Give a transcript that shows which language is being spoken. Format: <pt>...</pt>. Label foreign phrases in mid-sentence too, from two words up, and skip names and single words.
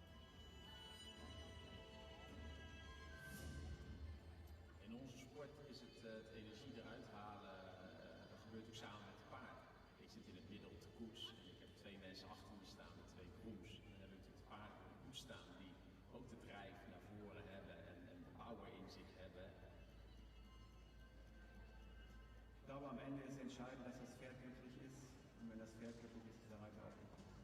<nl>In onze sport is het energie eruit halen, dat gebeurt ook samen met de paarden. Ik zit in het midden op de koets en ik heb 2 mensen achter me staan met 2 grooms. En dan hebben we natuurlijk de paarden op de koets staan die ook de drijf naar voren hebben en de power in zich hebben.</nl> <de>Ich glaube, am Ende ist entscheidend, dass das Pferd glücklich ist. Und wenn das Pferd glücklich ist, ist der Reiter auch glücklich.</de>